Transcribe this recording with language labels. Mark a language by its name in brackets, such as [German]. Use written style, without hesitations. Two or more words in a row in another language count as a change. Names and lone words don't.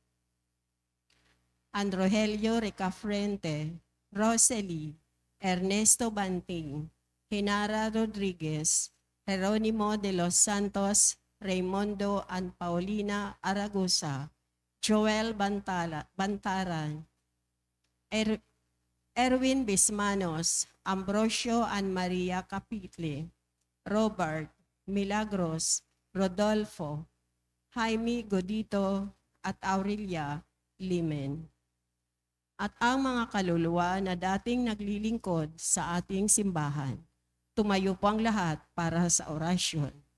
[Filipino] Androgelio Recafrente, Rosely, Ernesto Banting, Genara Rodriguez, Jeronimo de los Santos, Raimundo and Paulina Aragusa, Joel Bantaran, Erwin Bismanos, Ambrosio and Maria Capitle, Robert, Milagros, Rodolfo, Jaime Godito at Aurelia Limen. At ang mga kaluluwa na dating naglilingkod sa ating simbahan, tumayo po ang lahat para sa orasyon.